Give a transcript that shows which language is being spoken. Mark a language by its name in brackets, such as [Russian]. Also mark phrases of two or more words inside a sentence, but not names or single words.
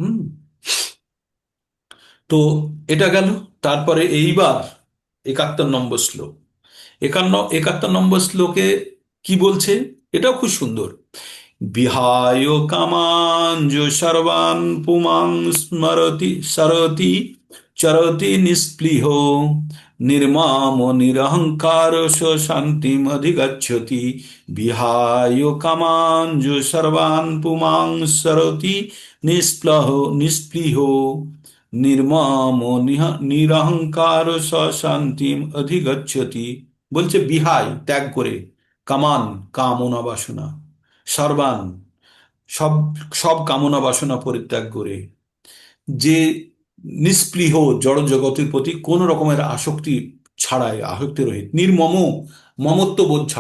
[Bangla] তো এটা গেল। তারপরে এইবার 71 নম্বর শ্লোক। 71 নম্বর শ্লোকে কি বলছে? এটাও খুব সুন্দর। [Sanskrit] বিহায় কামাঞ্জ সর্বান পুমাং স্মরতি সরতি চরতি নিস্পৃহ निर्मम निरहंकार स शांतिम अधिगच्छति विहाय कामांजु सर्वान् पुमांः सरोति निस्पृहो निर्मम নিরহংকার স শান্তিম অধিগচ্ছতি। [Bangla] বলছে বিহায়, ত্যাগ করে, কামান, কামনা বাসনা, সর্বান, সব সব কামনা বাসনা পরিত্যাগ করে, যে নিস্পৃহ জড় জগতের প্রতি কোন রকমের আসক্তি ছাড়াই, আসক্তি রহিত, নির্মম, মমত্ব বোধ ছাড়া।